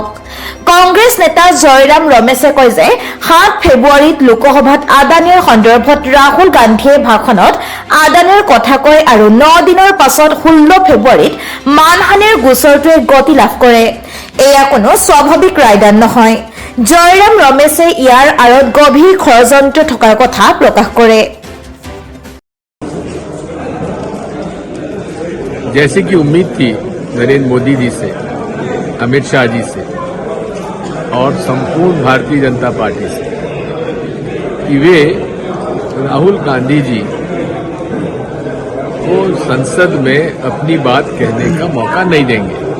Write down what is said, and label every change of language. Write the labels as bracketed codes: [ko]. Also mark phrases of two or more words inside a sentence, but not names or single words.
[as] কংগ্ৰেছ নেতা জয়ৰাম ৰমেশে কয় যে 7 ফেব্ৰুৱাৰীত লোকসভাত আদানীৰ সন্দৰ্ভত ৰাহুল গান্ধীয়ে ভাষণত আদানীৰ কথা কয় আৰু 9 দিনৰ পাছত 16 ফেব্ৰুৱাৰীত মানহানিৰ গোচৰটোৱে গতি লাভ কৰে। এয়া কোনো স্বাভাৱিক ৰায়দান নহয়। জয়ৰাম ৰমেশে ইয়াৰ আঁৰত গভীৰ ষড়যন্ত্ৰ থকাৰ কথা প্ৰকাশ কৰে। [hi] जैसे कि उम्मीद थी नरेंद्र मोदी जी से, अमित शाह जी से और संपूर्ण भारतीय जनता पार्टी से कि वे राहुल गांधी जी को संसद में अपनी बात कहने का मौका नहीं देंगे।